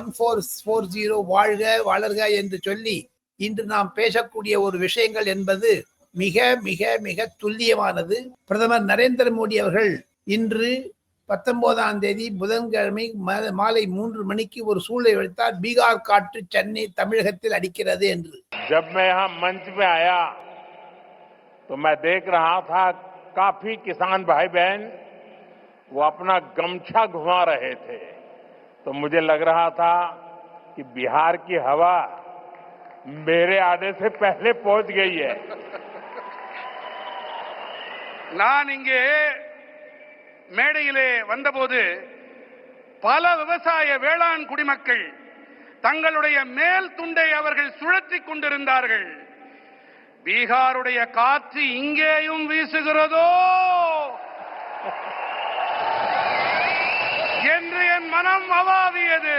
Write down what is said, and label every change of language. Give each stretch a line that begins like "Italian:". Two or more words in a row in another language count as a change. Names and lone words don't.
Tamil: 1440 வாழ்க வளர்க என்று சொல்லி இன்று நாம் பேசக்கூடிய ஒரு விஷயங்கள் என்பது மிக மிக மிக துல்லியமானது. பிரதமர் நரேந்திர மோடி அவர்கள் இன்று 19ஆம் தேதி புதன்கிழமை மாலை 3 மணிக்கு ஒரு சூழலை வைத்தார். பீகார் காற்று சென்னை தமிழகத்தில் அடிக்கிறது என்று.
Hindi: जब मैं यहाँ मंच में आया तो मैं देख रहा था काफी किसान भाई बहन वो अपना गमछा घुमा रहे थे, तो मुझे लग रहा था कि बिहार की हवा मेरे आने से पहले पहुंच गई है.
Tamil: நான் இங்கே மேடையிலே வந்தபோது பல விவசாய வேளாண் குடிமக்கள் தங்களுடைய மேல் துண்டை அவர்கள் சுழற்றி கொண்டிருந்தார்கள். பீகாருடைய காற்று இங்கேயும் வீசுகிறதோ என்று என் மனம் அவாவியது.